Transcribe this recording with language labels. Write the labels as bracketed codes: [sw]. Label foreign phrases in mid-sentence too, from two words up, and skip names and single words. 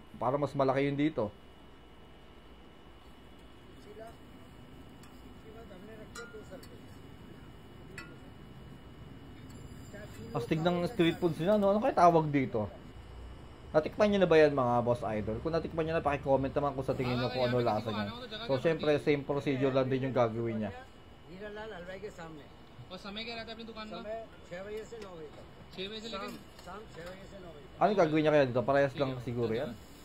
[tl] Para mas malaki yun dito. Astig ng [en] street foods [tl] nila, no? Ano kaya tawag dito? Natikman nyo na ba yan mga [en] boss idol? [tl] Kung natikman nyo na, pakicomment naman kung sa tingin nyo kung ano lasa niya. So, syempre, [en] same procedure [tl] lang din yung gagawin niya. [hi] और समय क्या रहता है अपनी दुकान का? समय 6 बजे से 9 बजे तक। 6 बजे से लेकिन शाम 6 बजे से 9 बजे तक। [tl] Ano gagawin niya kaya dito? Parehas lang siguro yan.